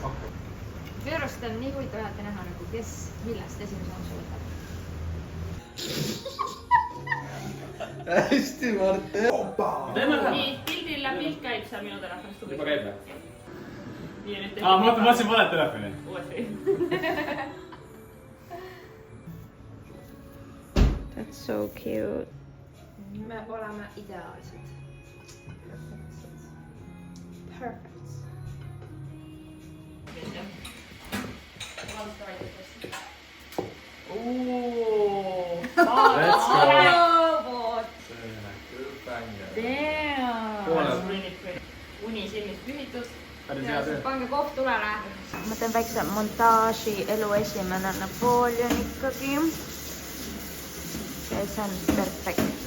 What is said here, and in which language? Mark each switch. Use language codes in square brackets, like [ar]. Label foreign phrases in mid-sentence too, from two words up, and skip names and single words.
[et] Veerost on nii huvitav alati näha, nagu kes millest esimese onsu võtab. Hästi, Marte. Nii, pildile pilt käib seal minu telefonist. Juba käib või? Ma mõtlesin valet telefoni. uuesti. [en] That's so cute. [et] Me oleme ideaalsed. [en] Perfect. Let's go. [et] Uni silmist pühitud. Pange kohv tulele. Ma teen väikse montaaži, elu esimene Napoleon ikkagi. Ja see on perfektne.